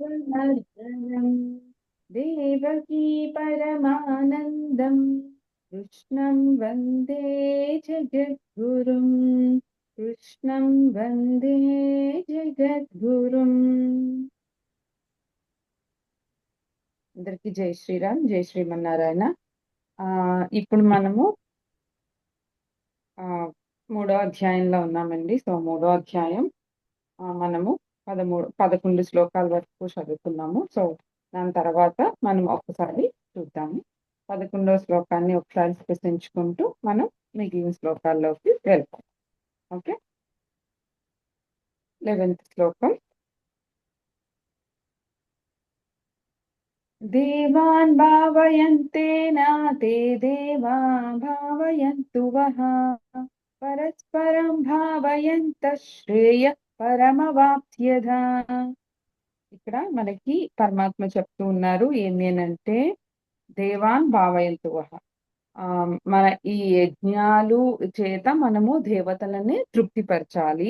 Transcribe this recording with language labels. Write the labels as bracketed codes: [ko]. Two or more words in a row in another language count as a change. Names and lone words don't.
[sa] मर्दनम् देवकी परमानन्दम् कृष्णं वन्दे जगद्गुरुम् कृष्णं वन्दे జగద్గురుం. [te] అందరికి జై శ్రీరామ్, జై శ్రీమన్నారాయణ. ఇప్పుడు మనము మూడో అధ్యాయంలో ఉన్నామండి. సో మూడో అధ్యాయం మనము 11 శ్లోకాల వరకు చదువుకున్నాము. సో దాని తర్వాత మనం ఒకసారి చూద్దాము. 11వ శ్లోకాన్ని ఒకసారి స్పృశించుకుంటూ మనం మిగిలిన శ్లోకాల్లోకి వెళ్తాం. ఓకే, 11వ శ్లోకం. [sa] देवान् भावयन्तेन ते देवा भावयन्तु वः परस्परं भावयन्तः श्रेय परमवाप्स्यथा. [te] ఇక్కడ మనకి పరమాత్మ చెప్తూ ఉన్నారు ఏమి అనంటే, [sa] देवान् भावयन्तु वः, [te] మన ఈ యజ్ఞాలు చేత మనము దేవతలని తృప్తిపరచాలి.